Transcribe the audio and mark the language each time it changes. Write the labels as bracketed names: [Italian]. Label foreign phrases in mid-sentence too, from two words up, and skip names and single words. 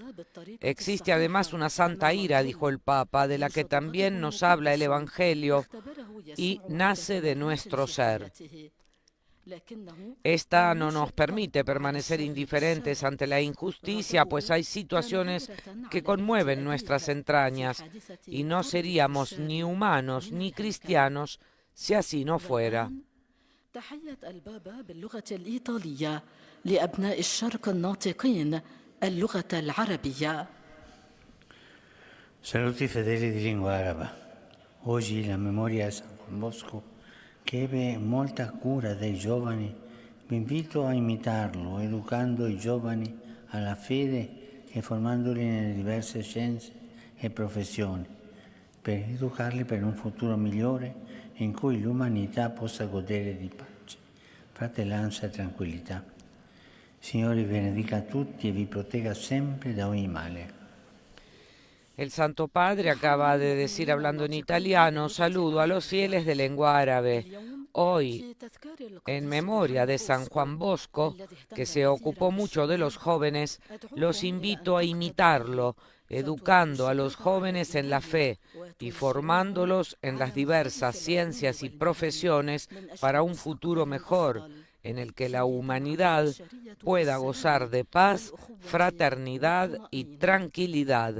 [Spanish] Existe además una santa ira, dijo el Papa, de la que también nos habla el Evangelio y nace de nuestro ser. Esta no nos permite permanecer indiferentes ante la injusticia, pues hay situaciones que conmueven nuestras entrañas y no seríamos ni humanos ni cristianos si así no fuera. [Arabic] لأبناء الشرق الناطقين اللغة العربية. [Italian] Saluti fedeli di lingua araba. Oggi la memoria di San Juan Bosco, che ebbe molta cura dei giovani, vi invito a imitarlo, educando i giovani alla fede e formandoli nelle diverse scienze e professioni, per educarli per un futuro migliore in cui l'umanità possa godere di pace, fratellanza e tranquillità. Signore vi benedica a tutti e vi protegga sempre da ogni male. [Spanish] El Santo Padre acaba de decir, hablando en italiano, saludo a los fieles de lengua árabe. Hoy, en memoria de San Juan Bosco, que se ocupó mucho de los jóvenes, los invito a imitarlo, educando a los jóvenes en la fe y formándolos en las diversas ciencias y profesiones para un futuro mejor, en el que la humanidad pueda gozar de paz, fraternidad y tranquilidad.